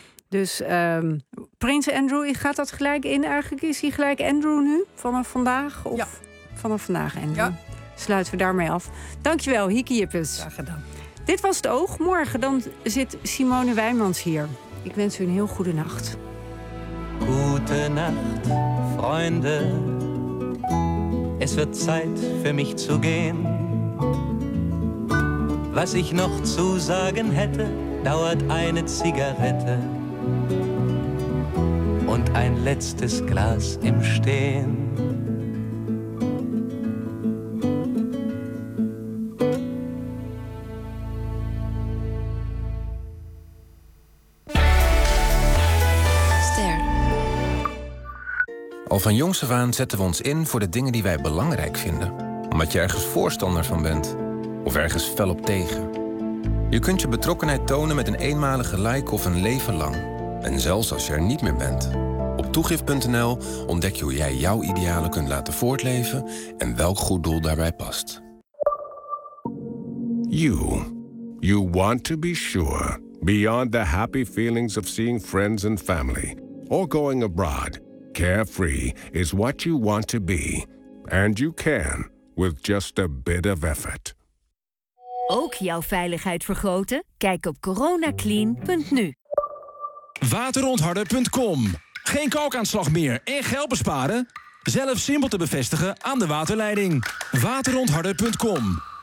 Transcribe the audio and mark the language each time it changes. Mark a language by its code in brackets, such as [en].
[nl] Dus Prins Andrew, gaat dat gelijk in? Eigenlijk is hij gelijk Andrew nu, vanaf vandaag? Of ja. Vanaf vandaag, Andrew. Ja. Sluiten we daarmee af. Dankjewel, Hikke Jippes. Graag gedaan. Dit was het Oog. Morgen dan zit Simone Wijmans hier. Ik wens u een heel goede nacht. [de] Gute Nacht, Freunde. Es wird Zeit für mich zu gehen. Was ich noch zu sagen hätte, dauert eine Zigarette. Und ein letztes Glas im Stehen. [nl] Al van jongs af aan zetten we ons in voor de dingen die wij belangrijk vinden. Omdat je ergens voorstander van bent. Of ergens fel op tegen. Je kunt je betrokkenheid tonen met een eenmalige like of een leven lang. En zelfs als je er niet meer bent. Op toegif.nl ontdek je hoe jij jouw idealen kunt laten voortleven en welk goed doel daarbij past. [en] You want to be sure. Beyond the happy feelings of seeing friends and family. Or going abroad. Carefree is what you want to be. And you can, with just a bit of effort. [nl] Ook jouw veiligheid vergroten? Kijk op coronaclean.nu. Waterontharder.com. Geen kalkaanslag meer en geld besparen? Zelf simpel te bevestigen aan de waterleiding. Waterontharder.com.